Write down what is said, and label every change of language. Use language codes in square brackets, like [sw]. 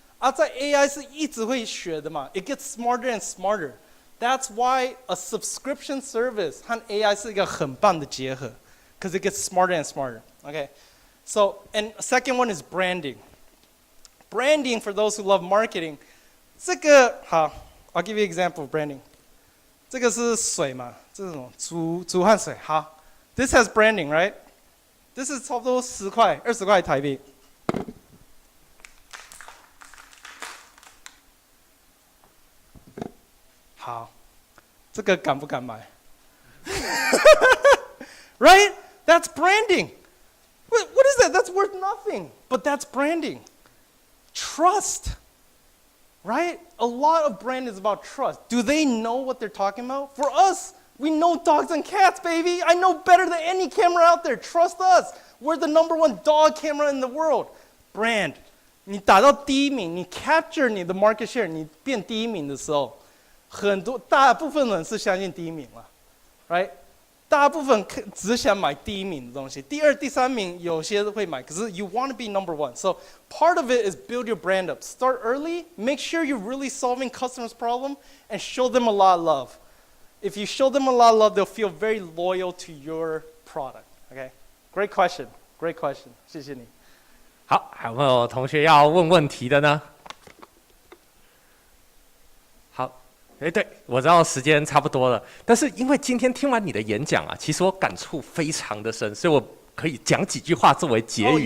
[zh] 在 AI 是一直会学的嘛 ， [en] it gets smarter and smarter. That's why a subscription service [zh] 和 AI 是一个很棒的结合 [en] ，because it gets smarter and smarter. Okay, so and second one is branding. Branding for those who love marketing. [zh] 这个好 [en] ，I'll give you an example of branding. [zh] 这个是水嘛，这种煮汗水。 [en] 好 ，this has branding, right? This is [zh] 差不多10块、20块台币。好，这个敢不敢买？Right? [en] That's branding. What is that? That's worth nothing. But that's branding. Trust. Right? A lot of brand is about trust. Do they know what they're talking about? For us, we know dogs and cats, baby. I know better than any camera out there. Trust us. We're the #1 dog camera in the world. Brand. [zh] 你打到第1名，你 capture 你的 market share， 你变第1名的时候，大部分人是相信第1名了 ，right？大部分只想买第1名的东西，第2、第3名有些会买，可是 [en] you want to be #1. So part of it is build your brand up. Start early. Make sure you're really solving customers' problem and show them a lot of love. If you show them a lot of love, they'll feel very loyal to your product. Okay? Great question. Great question. [zh] 谢谢你。好，还有没有同学要问问题的呢？好，对，我知道时间差不多了，但是因为今天听完你的演讲啊，其实我感触非常的深，所以我可以讲几句话作为结语。